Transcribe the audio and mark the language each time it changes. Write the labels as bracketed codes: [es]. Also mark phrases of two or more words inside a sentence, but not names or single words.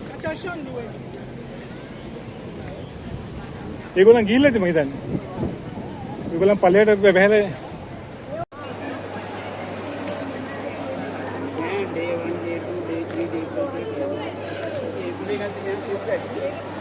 [en] Darshan do it. [si] ඒගොල්ලන් ගිහිල්ලාද මම හිතන්නේ. ඒගොල්ලන් පල්ලයට බැහැලා [en] Day 1, day 2, day 3, day 4, day 5. Every night they can sit there.